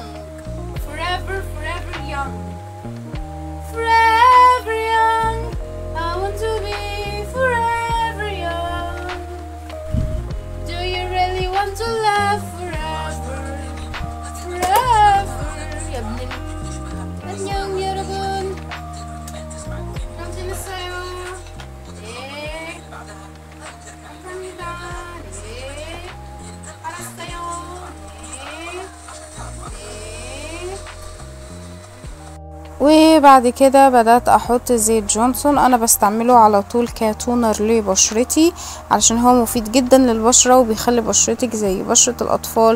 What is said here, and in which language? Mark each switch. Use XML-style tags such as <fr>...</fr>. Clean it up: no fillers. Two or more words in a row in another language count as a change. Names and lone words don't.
<en>Forever, forever young. Forever young. I want to be forever young. Do you really want to love forever? Forever.</en> <ar>يا ابني.</ar> <ko>안녕 여러분. 감사했어요. 네. 감사합니다. 네.</ko> <ar>وبعد كده بدأت احط زيت جونسون، انا بستعمله على طول كتونر لبشرتي علشان هو مفيد جدا للبشرة وبيخلي بشرتك زي بشرة الاطفال.</ar>